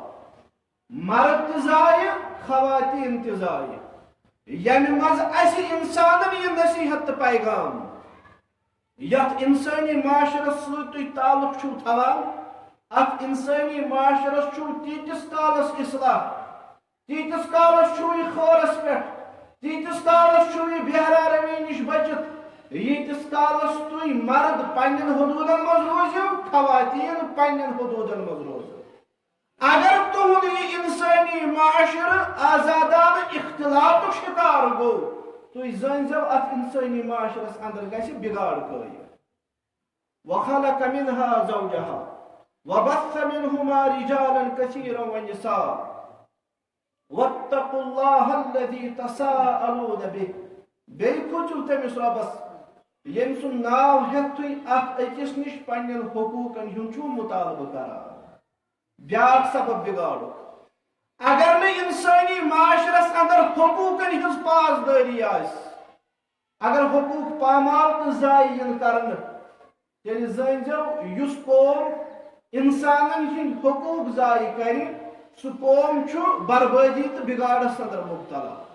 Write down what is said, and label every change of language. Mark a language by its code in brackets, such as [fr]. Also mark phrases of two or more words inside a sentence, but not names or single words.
[ks] مرد تہِ زایہِ، خواتیٖن تہِ زایہِ، ییٚمہِ منٛز اسہِ انسانن یہِ نصیحت تہٕ پیغام یتھ انسٲنی معاشرس سۭتۍ تُہۍ تعلق چھُو تھاوان، اتھ انسٲنی معاشرس چھُو تیٖتِس کالس اصلاح، تیٖتِس کالس چھُو یہِ خٲرس پٮ۪ٹھ، تیٖتِس کالس چھُو یہِ بہرا روی نِش بٔچِتھ، ییٖتِس کالس تُہۍ مرد پننٮ۪ن حدوٗدن منٛز روٗزِو، خواتیٖن پننٮ۪ن حدوٗدن منٛز روزِو. اگر تُہُنٛد یہِ اِنسٲنی معاشرٕ آزادانہٕ اختلاطُک شِکار گوٚو، تُہۍ زٲنۍزیو اتھ اِنسٲنی معاشرس اندر گژھِ بگاڑ پٲیہِ. [ar] وخلق منها زوجها وبث منهما رجالا كثيرا ونساء واتقوا الله الذي تساءلون به. [ks] بیٚیہِ کھوٗژِو تٔمِس رۄبس ییٚمۍ سُنٛد ناو ہٮ۪تھ تُہۍ اکھ أکِس نِش پننٮ۪ن حقوٗقن ہُنٛد چھُو مُطالبہٕ کران. بیٛاکھ سبب بگاڑُک اگر نہٕ اِنسٲنی معاشرس اندر حقوٗقن ہٕنٛز پاسدٲری آسہِ، اگر حقوٗق پامال تہٕ ضایع یِن کرنہٕ، تیٚلہِ زٲنۍزیو یُس قوم انسانن ہٕنٛدۍ حقوٗق ضایع کرِ، سُہ قوم چھُ بربٲدی تہٕ بگاڑس اندر مبتلا.